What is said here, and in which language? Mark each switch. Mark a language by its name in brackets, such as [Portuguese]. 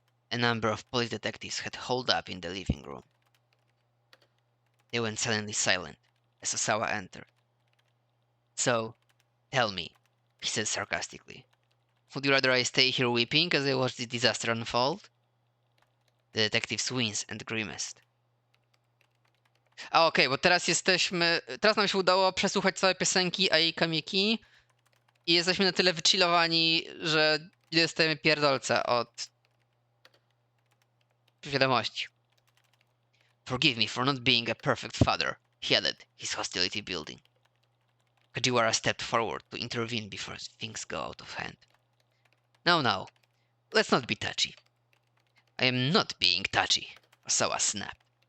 [English] A number of police detectives had holed up in the living room. They went suddenly silent as Osawa entered. So, tell me, he said sarcastically, would you rather I stay here weeping as I watch this disaster unfold? The detectives winced and grimaced. [Polish] Okej, bo teraz nam się udało przesłuchać całe piosenki Ai Kamiki. I jesteśmy na tyle wychillowani, że nie dostajemy pierdolca od wiadomości. [English] Forgive me for not being a perfect father, he added, his hostility building. Kajiwara stepped forward to intervene before things go out of hand. Now, let's not be touchy. I am not being touchy, Osawa snapped.